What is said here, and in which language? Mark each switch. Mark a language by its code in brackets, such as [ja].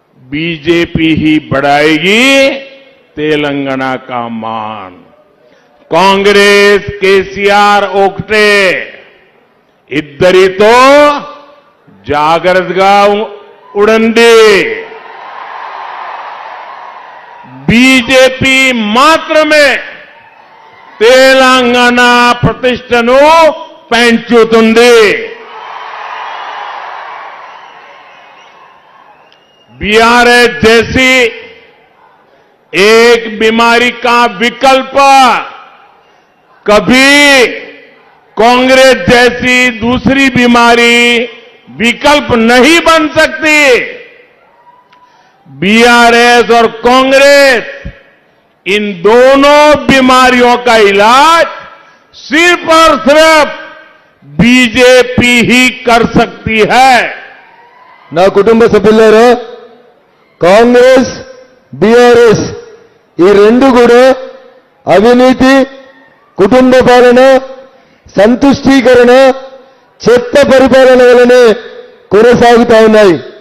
[hi] BJP ही बढ़ाएगी तेलंगाना का मान। [te] कांग्रेस केसीआर ओकटे, ఇద్దరితో జాగ్రత్తగా ఉండండి. బీజేపీ మాత్రమే తెలంగాణ ప్రతిష్టను పెంచుతుంది. [hi] बीआरएस जैसी एक बीमारी का विकल्प कभी कांग्रेस जैसी दूसरी बीमारी विकल्प नहीं बन सकती. बीआरएस और कांग्रेस इन दोनों बीमारियों का इलाज सिर्फ और सिर्फ बीजेपी ही कर सकती है. [te] నా కుటుంబ సభ్యులారా, కాంగ్రెస్ బీఆర్ఎస్ ఈ రెండు కూడా అవినీతి, కుటుంబ పాలన, సంతుష్టీకరణ, చెత్త పరిపాలన వలనే కొనసాగుతా ఉన్నాయి.